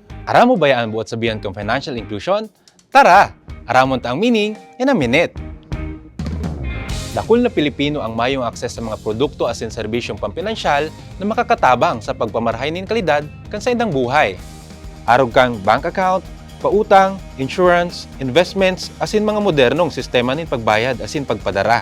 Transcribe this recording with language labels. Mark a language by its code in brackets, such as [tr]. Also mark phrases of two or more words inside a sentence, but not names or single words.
[bik] Aram mo bayaan buot sabihan kong [en] financial inclusion? [bik] Tara! Aramon ta ang [en] meaning in a minute. [bik] Dakul na Pilipino ang mayong akses sa mga produkto asin serbisyong pampinansyal na makakatabang sa pagpamarhay nin kalidad kan sa indang buhay. Arog kang [en] bank account, [bik] pautang, insurance, investments, asin mga modernong sistema nin pagbayad asin pagpadara.